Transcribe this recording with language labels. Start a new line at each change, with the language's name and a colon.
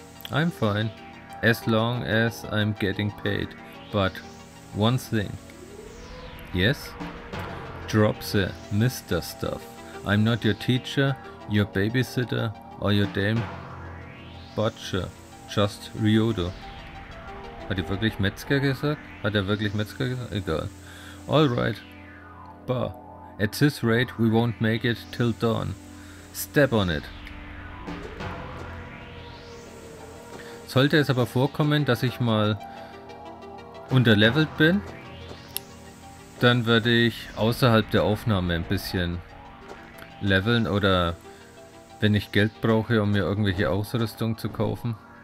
English: I'm fine, as long as I'm getting paid. But one thing. Yes? Drop the Mr. stuff. I'm not your teacher, your babysitter, or your damn butcher. Just Ryodo.
German: Hat er wirklich Metzger gesagt? Hat er wirklich Metzger gesagt? Egal.
English: Alright. Bah. At this rate, we won't make it till dawn. Step on it.
German: Sollte es aber vorkommen, dass ich mal unterlevelt bin, dann werde ich außerhalb der Aufnahme ein bisschen leveln oder wenn ich Geld brauche, um mir irgendwelche Ausrüstung zu kaufen.